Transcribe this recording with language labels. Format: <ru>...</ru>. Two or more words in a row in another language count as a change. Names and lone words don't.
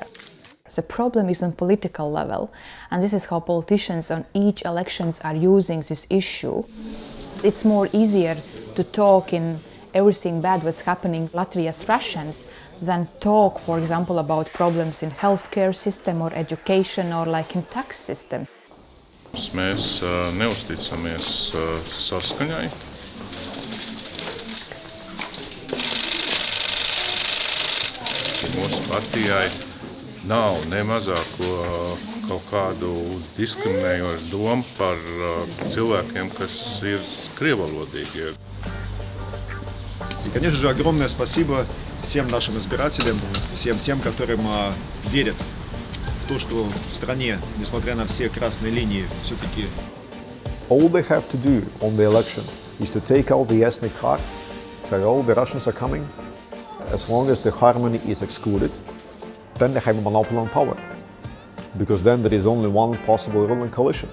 <en>The problem is on political level, and this is how politicians on each elections are using this issue. It's more easier to talk in everything bad what's happening Latvia's Russians than talk, for example, about problems in healthcare system or education or like in tax system.</en> <lv>Mēs neusticamies saskaņai. Mūsu partijai nav ne mazāko kaut kādu diskriminējošu domu par cilvēkiem, kas ir krievvalodīgie.</lv> <ru>И, конечно же, огромное спасибо всем нашим избирателям, всем тем, которым верят в то, что в стране, несмотря на все красные линии, все-таки...</ru> <en>All they have to do on the election is to take out the ethnic card, say all the Russians are coming. As long as the harmony is excluded, then they have a monopoly on power, because then there is only one possible ruling coalition.</en>